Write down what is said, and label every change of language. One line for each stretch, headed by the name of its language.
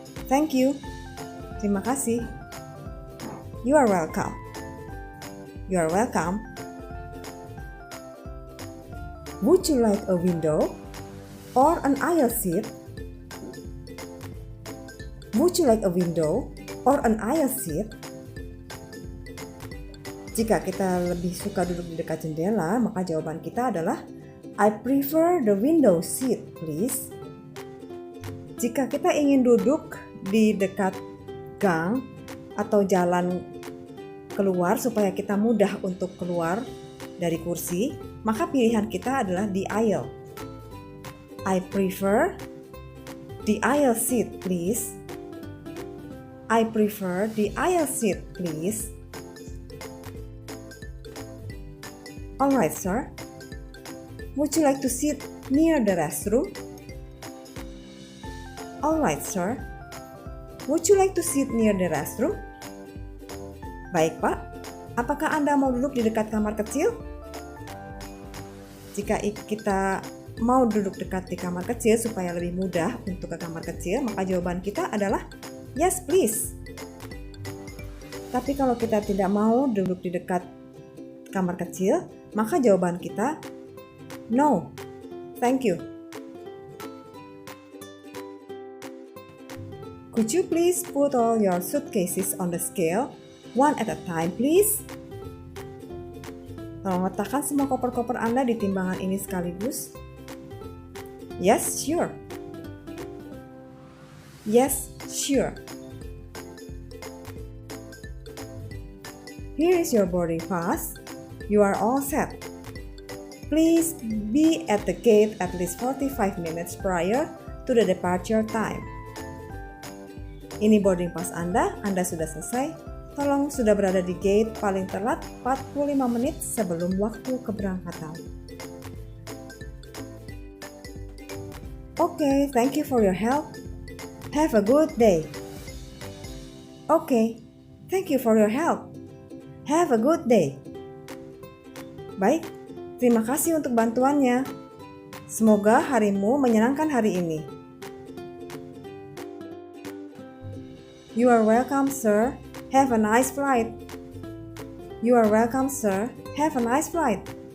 English: Thank you.
Indonesian: Terima kasih.
English: You are welcome. You are welcome. Would you like a window or an aisle seat? Would you like a window or an aisle seat?
Indonesian: Jika kita lebih suka duduk di dekat jendela, maka jawaban kita adalah
English: I prefer the window seat, please.
Indonesian: Jika kita ingin duduk di dekat gang atau jalan keluar supaya kita mudah untuk keluar dari kursi, maka pilihan kita adalah
English: the aisle. I prefer the aisle seat, please. I prefer the aisle seat, please. Alright, sir. Would you like to sit near the restroom? Alright, sir. Would you like to sit near the restroom?
Indonesian: Baik, Pak. Apakah Anda mau duduk di dekat kamar kecil? Jika kita mau duduk dekat di kamar kecil supaya lebih mudah untuk ke kamar kecil, maka jawaban kita adalah
English: yes, please.
Indonesian: Tapi kalau kita tidak mau duduk di dekat kamar kecil, maka jawaban kita
English: no, thank you. Could you please put all your suitcases on the scale, one at a time, please?
Indonesian: Tolong letakkan semua koper-koper Anda di timbangan ini sekaligus.
English: Yes, sure. Yes, sure. Here is your boarding pass. You are all set. Please be at the gate at least 45 minutes prior to the departure time.
Indonesian: Ini boarding pass Anda sudah selesai. Tolong sudah berada di gate paling telat 45 menit sebelum waktu keberangkatan.
English: Okay, thank you for your help. Have a good day. Okay, thank you for your help. Have a good day.
Indonesian: Baik, terima kasih untuk bantuannya. Semoga harimu menyenangkan hari ini.
English: You are welcome, sir. Have a nice flight. You are welcome, sir. Have a nice flight.